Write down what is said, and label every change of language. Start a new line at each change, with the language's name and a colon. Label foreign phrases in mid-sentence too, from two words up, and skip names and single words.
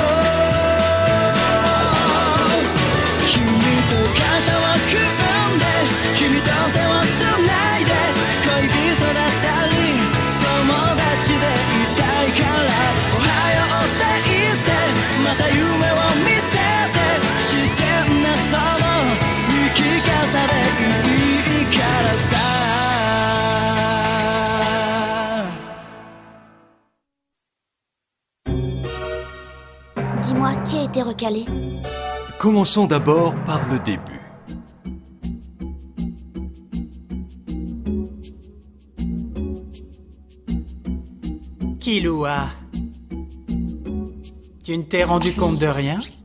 Japanese: 君と肩を組んで君と手をつないで恋人だったり友達でいたいからおはようって言ってまた夢を見せて自然なその生き方でいいからさ
French: Dis-moi, qui a été recalé? Commençons d'abord par le début. Killua, tu ne t'es rendu compte de rien?